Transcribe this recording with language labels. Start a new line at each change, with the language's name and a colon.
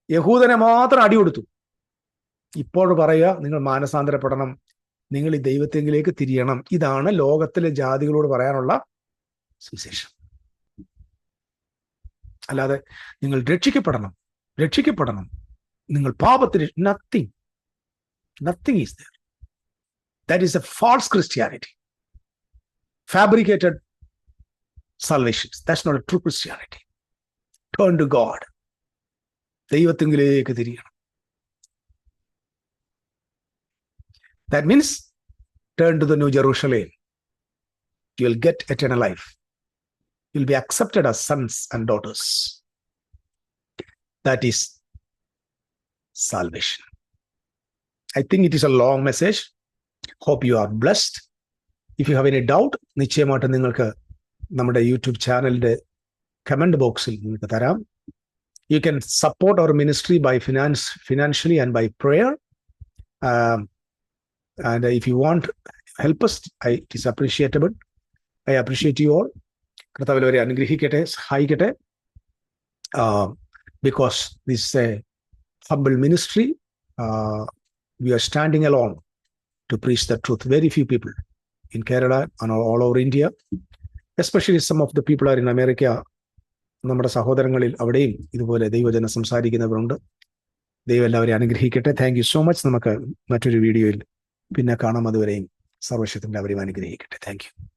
Malayalam: യഹൂദനെ മാത്രം അടി കൊടുത്തു. ഇപ്പോൾ പറയുക, നിങ്ങൾ മാനസാന്തരപ്പെടണം, നിങ്ങൾ ഈ ദൈവത്തെങ്കിലേക്ക് തിരിയണം. ഇതാണ് ലോകത്തിലെ ജാതികളോട് പറയാനുള്ള സുവിശേഷം. അല്ലാതെ നിങ്ങൾ രക്ഷിക്കപ്പെടണം, രക്ഷിക്കപ്പെടണം, നിങ്ങൾ പാപത്തിന്
English: Nothing is there. That is a false Christianity, fabricated salvations. That's not a true Christianity. Turn to God.
Malayalam: ദൈവത്തെങ്കിലേക്ക് തിരിയണം.
English: That means turn to the New Jerusalem. You will get eternal life. You will be accepted as sons and daughters. That is salvation. I think it is a long message. Hope you are blessed. If you have any doubt,
Malayalam: നിശ്ചയമായിട്ട് നിങ്ങൾക്ക് നമ്മുടെ YouTube ചാനലിന്റെ comment ബോക്സിൽ നിങ്ങൾക്ക് തരാം.
English: You can support our ministry by financially and by prayer. And if you want help us, it is appreciable. I appreciate you all.
Malayalam: കർത്താവ് വരെ അനുഗ്രഹിക്കട്ടെ, സഹായിക്കട്ടെ.
English: Because this is a humble ministry. We are standing alone to preach the truth. Very few people in Kerala and all over India, especially some of the people are in America.
Malayalam: നമ്മുടെ സഹോദരങ്ങളിൽ അവിടെയും ഇതുപോലെ ദൈവജനം സംസാരിക്കുന്നവരുണ്ട്. ദൈവം എല്ലാവരെയും അനുഗ്രഹിക്കട്ടെ.
English: Thank you so much.
Malayalam: നമുക്ക് മറ്റൊരു വീഡിയോയിൽ പിന്നെ കാണാം. അതുവരെയും സർവശക്തൻ എല്ലാവരെയും അനുഗ്രഹിക്കട്ടെ.
English: Thank you.